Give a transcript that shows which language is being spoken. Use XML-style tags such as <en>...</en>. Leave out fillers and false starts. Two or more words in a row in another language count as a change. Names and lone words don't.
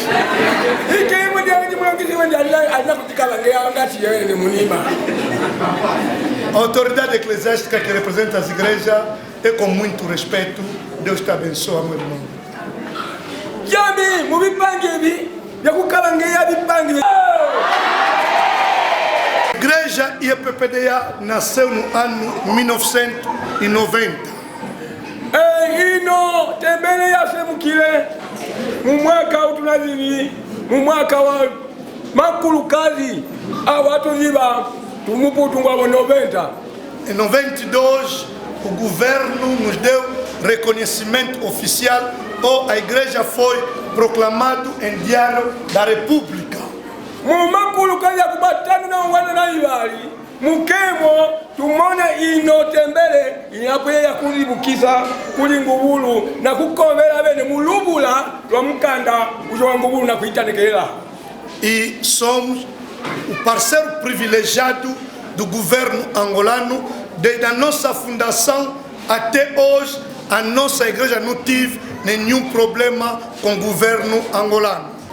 <pt>A autoridade eclesiástica que representa as igrejas é com muito respeito. Deus te abençoe, meu irmão. A igreja IEPPDA nasceu no ano 1990.</pt> <lue>Ino tembele yasemukile mumwaka utunazili mumwaka wa makulukazi awatu ziba tumuputungwa mu 90.</lue> <pt>Em 92 o governo nos deu reconhecimento oficial ou a igreja foi proclamado em Diário da República.</pt> <lue>Mu makulukazi akubatana na wana na ibali mukemo tumona ino tembele inapoya kulibukisa kuli ngubulu na kukomela bene mulubula lwa mukanda ujo ngubulu na kuitanekela.</lue> <pt>E somos o parceiro privilegiado do governo angolano. Desde a nossa fundação até hoje, a nossa igreja não teve nenhum problema com o governo angolano.</pt>